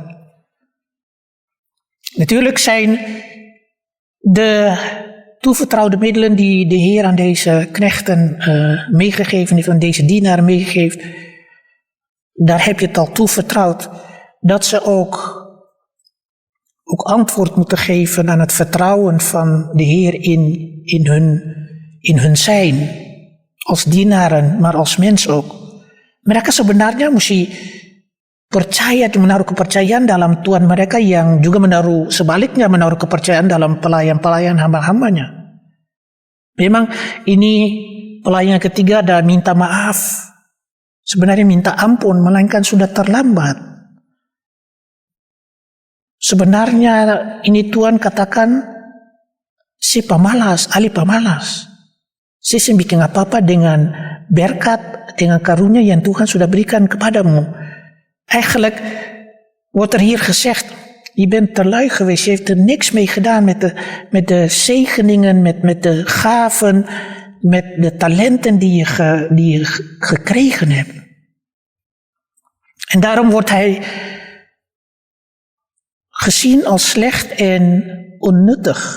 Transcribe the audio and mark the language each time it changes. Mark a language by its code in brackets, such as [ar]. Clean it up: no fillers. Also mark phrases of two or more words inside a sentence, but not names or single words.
[nl] Natuurlijk zijn de toevertrouwde middelen die de Heer aan deze knechten meegegeven heeft, aan deze dienaren meegegeven, daar heb je het al toevertrouwd, dat ze ook antwoord moeten geven aan het vertrouwen van de Heer in hun zijn, als dienaren, maar als mens ook. [id] Mereka sebenarnya mesti percaya, menaruh kepercayaan dalam Tuhan mereka yang juga sebaliknya menaruh kepercayaan dalam pelayan-pelayan hamba-hambanya. Memang ini pelayan ketiga ada minta maaf. Sebenarnya minta ampun, melainkan sudah terlambat. Sebenarnya ini Tuhan katakan, si pemalas, ahli pemalas. Si bikin apa-apa dengan berkat, dengan karunia yang Tuhan sudah berikan kepadamu. [nl] Eigenlijk wordt er hier gezegd, je bent te lui geweest, je heeft er niks mee gedaan met de zegeningen, met de gaven, met de talenten die je gekregen hebt. En daarom wordt hij gezien als slecht en onnuttig.